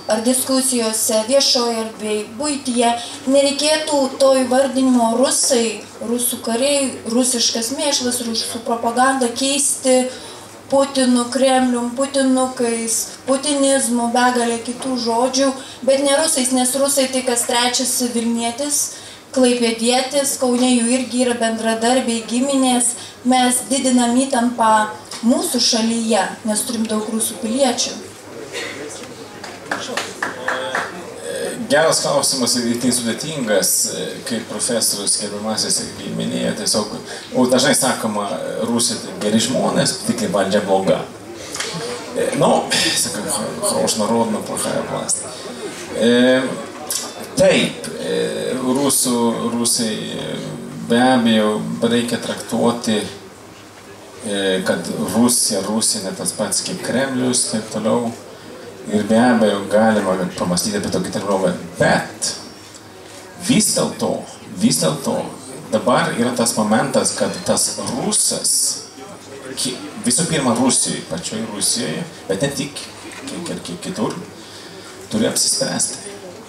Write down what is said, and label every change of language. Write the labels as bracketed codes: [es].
[lt] Ar diskusijose, viešoje erdvėje, buityje nereikėtų to įvardinimo rusai, rusų kariai, rusiškas mėšlas, rusų propaganda keisti Putinu, Kremlium, putinukais, putinizmu, begalė kitų žodžių, bet ne rusais, nes rusai tai kas trečias Vilnietis, klaipėdietis, Kaune jų irgi yra bendradarbiai, giminės, mes didinam įtampą mūsų šalyje, nes turim daug rusų piliečių. Geras klausimas ir tai sudėtingas, kaip profesorius gerbiamasis minėjo, tiesiog, dažnai sakoma, Rusija geri žmonės, tik valdžia bloga. Sakam, [ru] хорош народ, но плохая власть. [lt] Taip, rusai be abejo reikia traktuoti, kad Rusija ne tas pats kaip Kremlius, taip toliau. Ir be abejo galima pamastyti apie tokį terminą, bet vis dėlto dabar yra tas momentas, kad tas rusas, visų pirma Rusijoje, pačioje Rusijoje, bet ne tik, kiek kitur, turi apsispręsti.